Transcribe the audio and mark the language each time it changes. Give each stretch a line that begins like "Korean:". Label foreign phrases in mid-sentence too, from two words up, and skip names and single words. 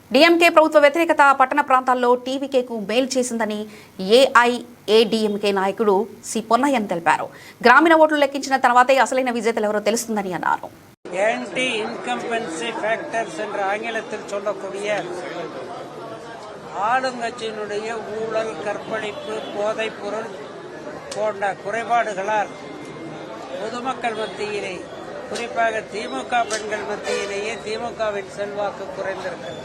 Telugu: డీఎంకే ప్రభుత్వ వ్యతిరేకత పట్టణ ప్రాంతాల్లో టీవీకేకు మేలు చేసిందని ఏఐఏడీఎంకే నాయకుడు సి పొన్నయ్యన్ తెలిపారు. గ్రామీణ ఓట్లు లెక్కించిన తర్వాతే అసలైన విజేతలు ఎవరో తెలుస్తుందని అన్నారు.
English: anti-incumbency factors
Tamil: என்று ஆங்கிலத்தில் சொல்லக்கூடிய ஆளுங்கட்சியினுடைய ஊழல், கற்பழிப்பு, போதைப்பொருள் போன்ற குறைபாடுகளால் பொதுமக்கள் மத்தியிலே, குறிப்பாக திமுக பெண்கள் மத்தியிலேயே திமுகவின் செல்வாக்கு குறைந்திருக்கிறது.